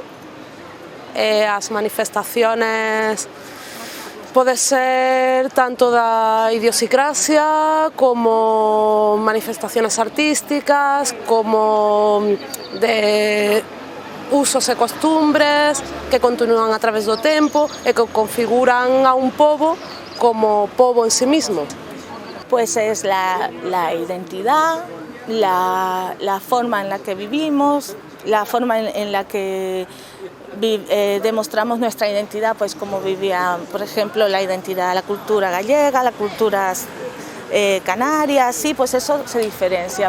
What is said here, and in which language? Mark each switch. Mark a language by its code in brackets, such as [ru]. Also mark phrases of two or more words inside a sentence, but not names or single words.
[gl] As manifestaciones pode ser tanto da idiosincrasia como manifestaciones artísticas, como de usos e costumbres que continúan a través do tempo e que configuran a un pobo como pobo [es] en sí mismo. Pues es la identidad, la forma en la que vivimos, la forma en la que demostramos nuestra identidad, pues como vivía, por ejemplo, la identidad, la cultura gallega, la cultura canaria, sí, pues eso se diferencia.